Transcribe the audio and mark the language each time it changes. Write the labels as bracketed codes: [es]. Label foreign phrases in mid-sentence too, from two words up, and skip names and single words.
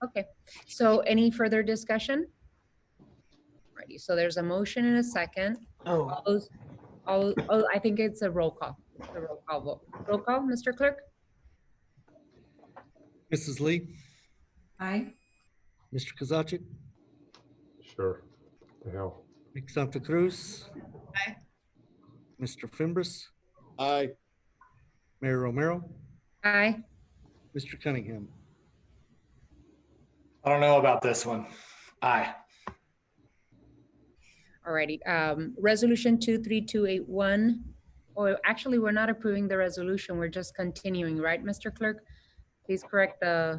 [en] Okay, so any further discussion? Alrighty, so there's a motion and a second. I think it's a roll call. A roll call vote. Roll call, Mr. Clerk? Mrs. Lee, Aye. Mr. Kozaczek, Sure. The hell. Ms. Santa Cruz. Aye. Mr. Fimbres, Aye. Mayor Romero, Aye. Mr. Cunningham. I don't know about this one. Aye. Alrighty, resolution 23281. Or actually, we're not approving the resolution. We're just continuing, right, Mr. Clerk? Please correct the